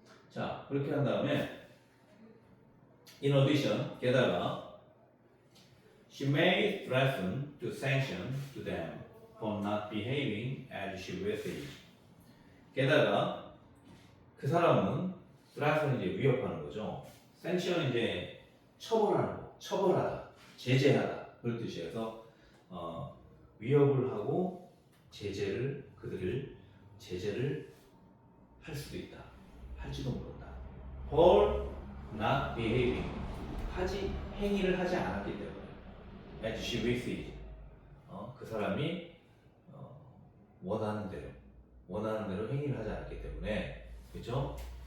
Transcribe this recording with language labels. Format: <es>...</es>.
<ko>자, 그렇게 한 다음에</ko> <en>in addition,</en> <ko>게다가</ko> <en>she may threaten to sanction to them for not behaving as she wishes.</en> <ko>게다가 그 사람은 threaten 이제 위협하는 거죠. sanction은 이제 처벌하는 거, 처벌하다, 제재하다 그런 뜻이어서 위협을 하고 그들을 제재를 할 수도 있다, 할지도 모른다.</ko> <en>for not behaving</en> <ko>행위를 하지 않았기 때문에</ko> <en>as she wishes.</en> <ko>그 사람이 원하는 대로 행위를 하지 않았기 때문에, 그렇죠?</ko>